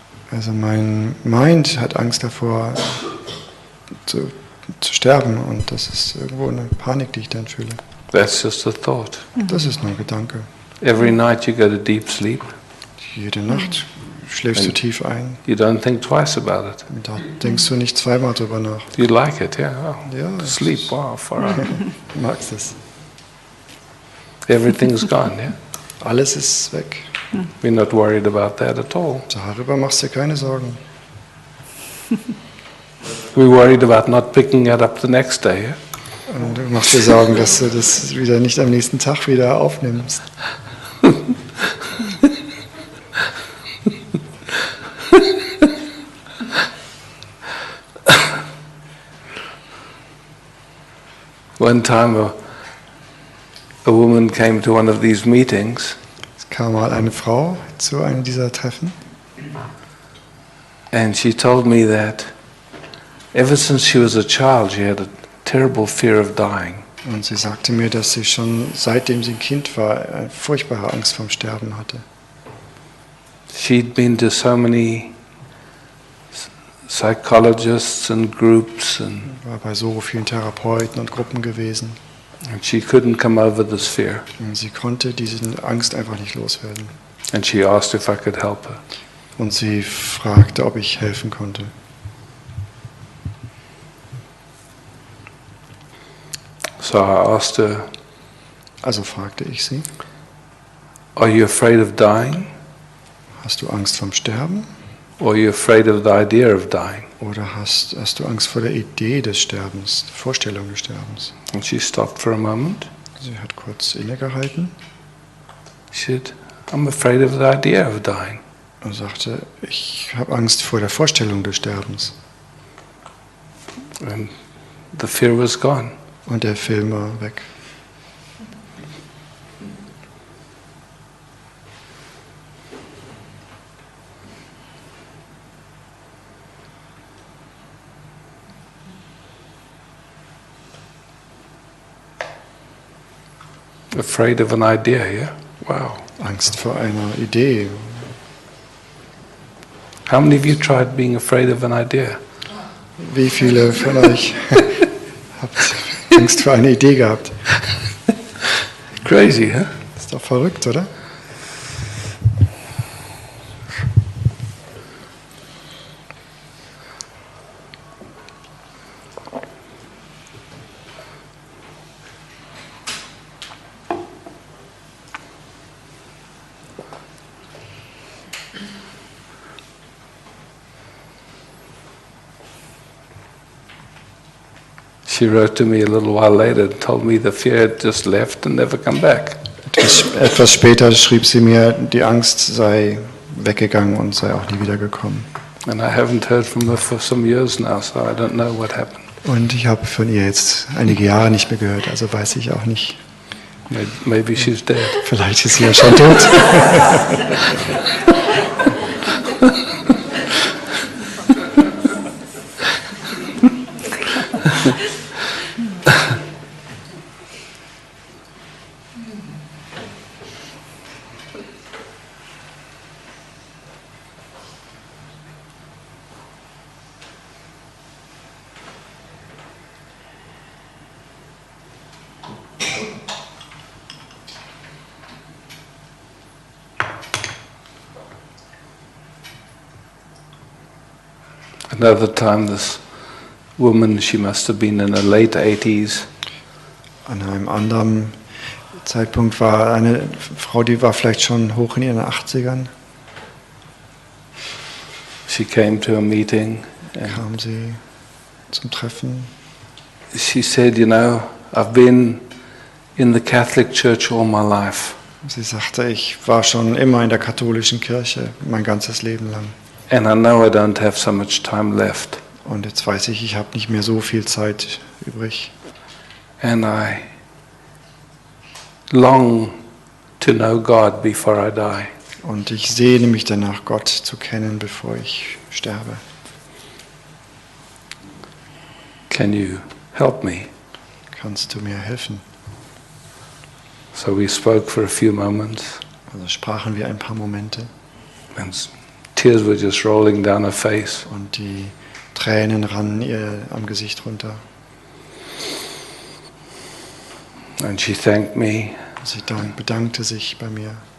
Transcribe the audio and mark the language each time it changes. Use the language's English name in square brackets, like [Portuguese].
[German] Also mein Mind hat Angst davor zu sterben und das ist irgendwo eine Panik, die ich dann fühle. [English] That's just a thought. [German] Das ist nur ein Gedanke. [English] Every night you go to deep sleep. [German] Jede Nacht schläfst du tief ein. [English] You don't think twice about it. [German] Und da denkst du nicht zweimal drüber nach. [English] You like it, yeah. Oh, [German] Ja, [English] sleep, wow, far out. [German] du magst es. [English] Everything's gone, yeah. [German] Alles ist weg. [English] We're not worried about that at all. [German] Darüber machst du dir keine Sorgen. [English] We're worried about not picking it up the next day, yeah? [German] Und du machst dir Sorgen, dass du das wieder nicht am nächsten Tag wieder aufnimmst. [English] One time a woman came to one of these meetings [German] Es kam mal eine Frau zu einem dieser Treffen [English] and she told me that ever since she was a child she had a terrible fear of dying. [German] und sie sagte mir, dass sie schon seitdem sie ein Kind war, eine furchtbare Angst vorm Sterben hatte. [English] She'd been to so many psychologists and groups and [German] War bei so vielen Therapeuten und Gruppen gewesen [English] she couldn't come over this fear. [German] und sie konnte diese Angst einfach nicht loswerden. [English] And she asked if I could help her. [German] Und sie fragte, ob ich helfen konnte. [English] So I asked her, [German] Also fragte ich sie, [English] are you afraid of dying? [German] hast du Angst vorm Sterben? [English] Or are you afraid of the idea of dying? [German] Oder hast du Angst vor der Idee des Sterbens, der Vorstellung des Sterbens? [English] And she stopped for a moment. [German] Sie hat kurz innegehalten [English] She said, I'm afraid of the idea of dying. [German] und sagte, ich habe Angst vor der Vorstellung des Sterbens. [English] And the fear was gone. [German] Und der Film war weg. [English] Afraid of an idea, yeah? Wow. [German] Angst vor einer Idee. [English] How many of you tried being afraid of an idea? [German] Wie viele von euch habt Angst vor einer Idee gehabt? [English] Crazy, huh? [German] Ist doch verrückt, oder? [English] She wrote to me a little while later and told me the fear had just left and never come back. [German] Etwas später schrieb sie mir, die Angst sei weggegangen und sei auch nie wiedergekommen. [English] And I haven't heard from her for some years now, so I don't know what happened. [German] Und ich habe von ihr jetzt einige Jahre nicht mehr gehört, also weiß ich auch nicht. [English] Maybe she's dead. [German] Vielleicht ist sie ja schon tot. [English] Another time, this woman, she must have been in her late 80s. [German] An einem anderen Zeitpunkt war eine Frau, die war vielleicht schon hoch in ihren 80ern. [English] She came to a meeting and [German] Kam sie zum Treffen. [English] she said, you know, I've been in the Catholic Church all my life. [German] Sie sagte, ich war schon immer in der katholischen Kirche, mein ganzes Leben lang. [English] And I know I don't have so much time left. [German] Und jetzt weiß ich, ich habe nicht mehr so viel Zeit übrig. [English] And I long to know God before I die. [German] Und ich sehne mich danach, Gott zu kennen, bevor ich sterbe. [English] Can you help me? [German] Kannst du mir helfen? [English] So we spoke for a few moments, [German] Also sprachen wir ein paar Momente [English] and tears were just rolling down her face. [German] und die Tränen rannen ihr am Gesicht runter. [English] And she thanked me. [German] Sie bedankte sich bei mir.